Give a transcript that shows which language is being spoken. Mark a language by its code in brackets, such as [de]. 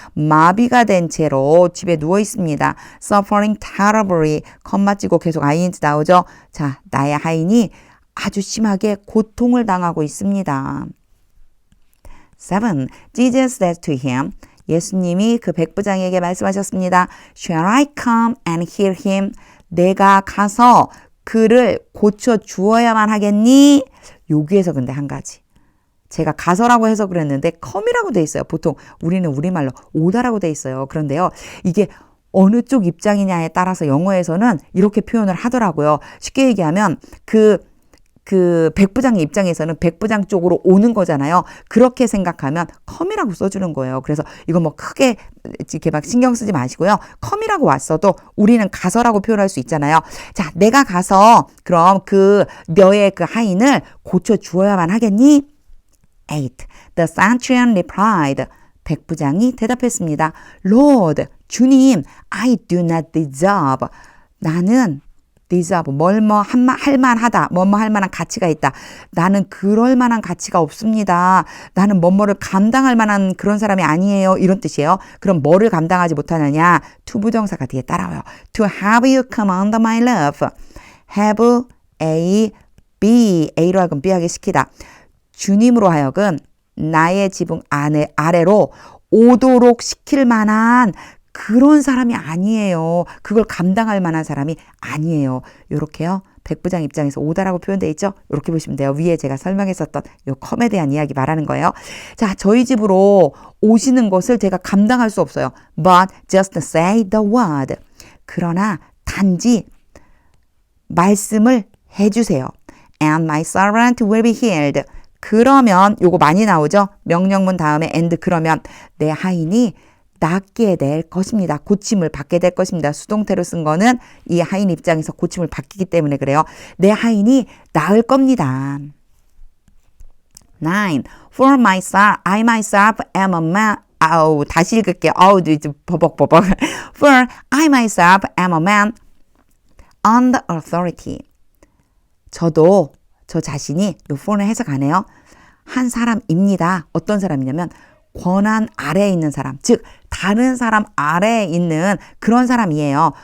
[ko] 마비가 된 채로 집에 누워 있습니다. [en] suffering terribly. [ko] 컴마 찍고 계속 ing 나오죠. 자, 나의 하인이 아주 심하게 고통을 당하고 있습니다. [en] 7. Jesus said to him. [ko] 예수님이 그 백부장에게 말씀하셨습니다. [en] Shall I come and heal him? [ko] 내가 가서 그를 고쳐 주어야만 하겠니? 여기에서 근데 한 가지. 제가 가서라고 해서 그랬는데 come이라고 돼 있어요. 보통 우리는 우리말로 오다라고 돼 있어요. 그런데요. 이게 어느 쪽 입장이냐에 따라서 영어에서는 이렇게 표현을 하더라고요. 쉽게 얘기하면 그 백부장의 입장에서는 백부장 쪽으로 오는 거잖아요. 그렇게 생각하면 come이라고 써주는 거예요. 그래서 이거 뭐 크게 이렇게 막 신경 쓰지 마시고요. come이라고 왔어도 우리는 가서라고 표현할 수 있잖아요. 자, 내가 가서 그럼 너의 그 하인을 고쳐 주어야만 하겠니? [en] 8. The centurion replied. [ko] 백부장이 대답했습니다. [en] Lord, [ko] 주님, [en] I do not deserve. [ko] 나는 deserve, 할 만하다, 할 만한 가치가 있다. 나는 그럴 만한 가치가 없습니다. 나는 뭐를 감당할 만한 그런 사람이 아니에요. 이런 뜻이에요. 그럼 뭐를 감당하지 못하느냐? 투부정사가 뒤에 따라와요. [en] To have you come under my love. have A, B, [ko] A로 하여금 B하게 시키다. 주님으로 하여금 나의 지붕 아래로 오도록 시킬 만한 그런 사람이 아니에요. 그걸 감당할 만한 사람이 아니에요. 요렇게요. 백부장 입장에서 오다라고 표현되어 있죠. 이렇게 보시면 돼요. 위에 제가 설명했었던 요 컴에 대한 이야기 말하는 거예요. 자, 저희 집으로 오시는 것을 제가 감당할 수 없어요. [en] But just say the word. [ko] 그러나 단지 말씀을 해주세요. [en] And my servant will be healed. [ko] 그러면 요거 많이 나오죠. 명령문 다음에 and 그러면 내 하인이 낫게 될 것입니다. 고침을 받게 될 것입니다. 수동태로 쓴 거는 이 하인 입장에서 고침을 받기 때문에 그래요. 내 하인이 나을 겁니다. 9. [en] For myself, I myself am a man. [ko] 다시 읽을게요. 버벅버벅. [en] For I myself am a man under authority. [ko] 저도 저 자신이 요 for는 해석하네요. 한 사람입니다. 어떤 사람이냐면 권한 아래에 있는 사람, 즉 다른 사람 아래에 있는 그런 사람이에요.